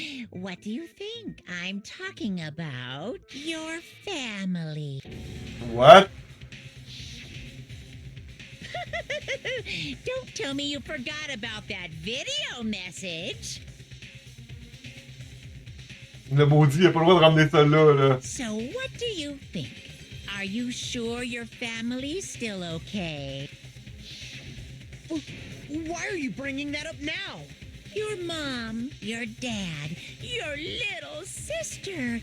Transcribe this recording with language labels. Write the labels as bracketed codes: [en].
[en] What do you think? I'm talking about your family. What? Don't tell me you forgot about that video message. [fr] Le maudit, il a pas le droit de ramener ça là, là. [en] So what do you think? Are you sure your family's still okay? Why are you bringing that up now? Your mom, your dad, your little sister.